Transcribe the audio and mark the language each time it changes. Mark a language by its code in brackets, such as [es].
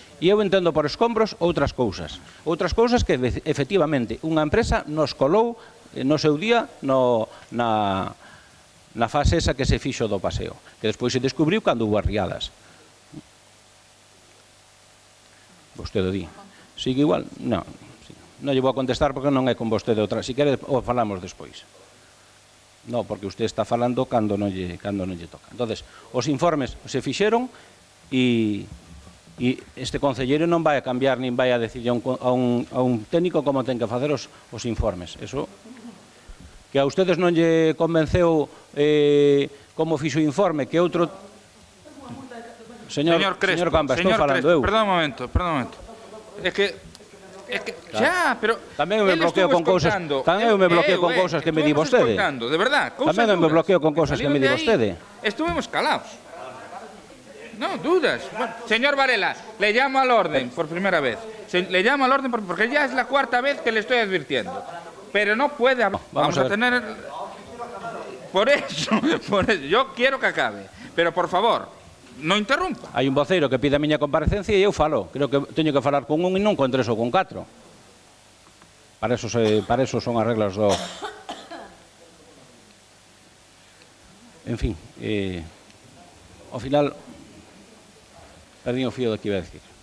[gl] E eu entendo por escombros outras cousas que efectivamente unha empresa nos colou no seu día na fase esa que se fixo do paseo, que despois se descubriu cando hubo arriadas. Vostede di. Sigue igual? Non lle vou a contestar porque non é con vostede outra. Si quere, o falamos despois. Non, porque usted está falando cando non lle toca. Entonces, os informes se fixeron e este concelleiro non vai a cambiar nin vai a decir a un técnico como ten que facer os informes. Eso que a ustedes non lle convenceu como fixo o informe, que outro... Señor Gamba, estou falando eu. Perdón un momento. É que xa, pero tamén eu me bloqueo con cousas, que me di vostede. De verdad, tamén eu me bloqueo con cousas que me di vostede. Estuvemos calados. No, dudas. [es] Bueno, señor Varela, le llamo al orden por primera vez. Le llamo al orden porque ya es la cuarta vez que le estoy advirtiendo. Pero no puede haber... Vamos a tener... Por eso, yo quiero que acabe. [gl] Pero, por favor, non interrumpa. Hai un voceiro que pide a miña comparecencia e eu falo. Creo que teño que falar con un e non con tres ou con catro. Para eso son as reglas do... En fin, ao final, perdí o fío do que iba a decir.